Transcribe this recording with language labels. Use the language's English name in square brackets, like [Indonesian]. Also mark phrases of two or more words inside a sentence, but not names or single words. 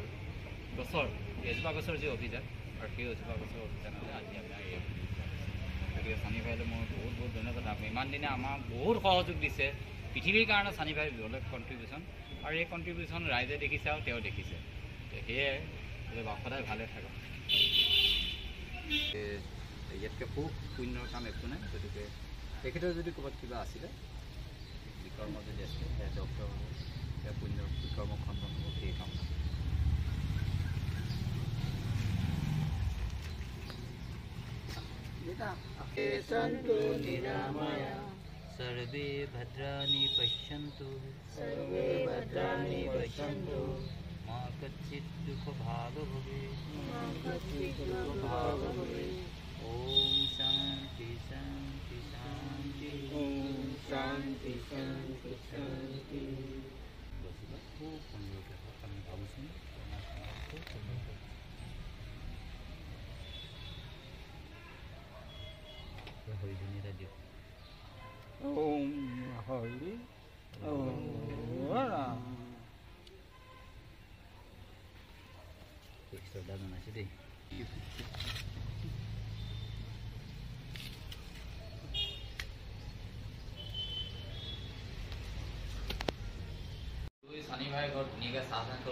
[Assamese] গছৰ যি অভিযান আৰু সেই এজোপা গছৰ অভিযানতে আজি আমাৰ এই গতিকে চানি ভাইলৈ মই বহুত বহুত ধন্যবাদ আপুনি ইমান দিনে আমাক বহুত সহযোগ দিছে পৃথিৱীৰ কাৰণে চানি ভাইৰ বেলেগ কণ্ট্ৰিবিউশ্যন আৰু এই কণ্ট্ৰিবিউশ্যন ৰাইজে দেখিছে আৰু তেওঁ দেখিছে সেয়াই সদায় ভালে থাকক ইয়াতকৈ খুব পুণ্যৰ কাম একো নাই গতিকে তেখেতৰ যদি ক'ৰবাত কিবা আছিলে বিকৰ্ম যদি আছিলে সেয়া ডক্টৰ হ'ব সেয়া পুণ্য বিকৰ্ম খণ্ডন হ'ব সেই কাম [Sanskrit] सन्तु निरामय सर्वे भद्राणि पश्यन्तु मा कच्चित् दुःखभाग् भवेत् ॐ शान्ति शान्ति शान्ति ॐ शान्ति शान्ति शान्ति [Assamese] খুব সুন্দৰকৈ আমি ভাবিছোঁ খুব সুন্দৰকৈ হৰিজনী এটা দিয়ক [Sanskrit] ॐ हरि [Assamese] শ্ৰদ্ধা জনাইছোঁ দেই চানি ভাই ঘৰত ধুনীয়াকৈ চাহ থ'লে